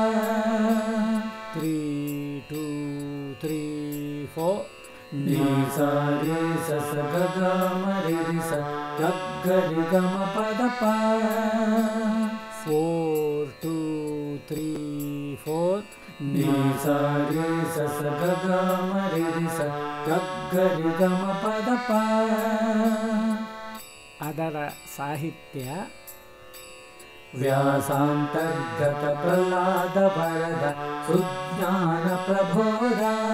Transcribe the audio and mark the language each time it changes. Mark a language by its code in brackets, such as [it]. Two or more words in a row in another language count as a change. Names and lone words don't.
[kn] 3 2 3 4 ನಿ ಸ ರಿ ಸ ಸ ಗ ಗ ಮ ರಿ ರಿ ಸ ಗ ಗ ರಿ ಗ ಮ ಪದ ಪ 4 2 3 4 ನಿ ಸ ರಿ ಸ ಸ ಗ ಗ ಮ ರಿ ರಿ ಸ ಗ ಗ ರಿ ಗ ಮ ಪದ ಪ ಅದರ ಸಾಹಿತ್ಯ ವ್ಯಾಸಾಂತರ್ಗತ ಪ್ರಹ್ಲಾದ ವರದ ಸುಜ್ಞಾನ ಪ್ರಬೋಧ